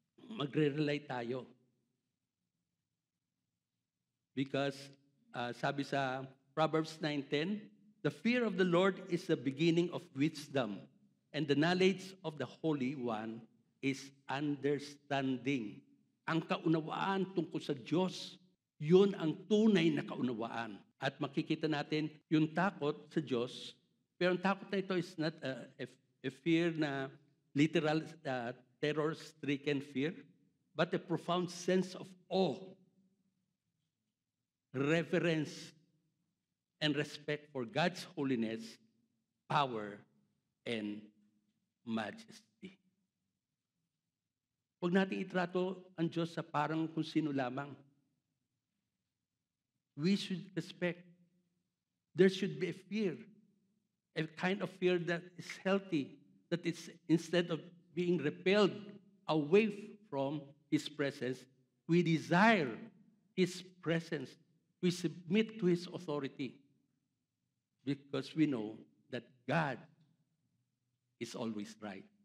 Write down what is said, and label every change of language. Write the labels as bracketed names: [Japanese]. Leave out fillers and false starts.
[Filipino] Magre-rely tayo. [English] Because [Filipino] sabi sa [English] Proverbs 9:10, the fear of the Lord is the beginning of wisdom, and the knowledge of the Holy One is understanding. [Filipino] Ang kaunawaan tungkol sa Diyos, yun ang tunay na kaunawaan. At makikita natin yung takot sa Diyos, pero ang takot na ito [English] is not a fear na literal terror-stricken fear, but a profound sense of awe, reverence, and respect for God's holiness, power, and majesty. [Filipino] Huwag natin itrato ang Diyos sa parang kung sino lamang. [English] We should respect. There should be a fear, a kind of fear that is healthy, that is instead of being repelled away from His presence, we desire His presence. We submit to His authority because we know that God is always right.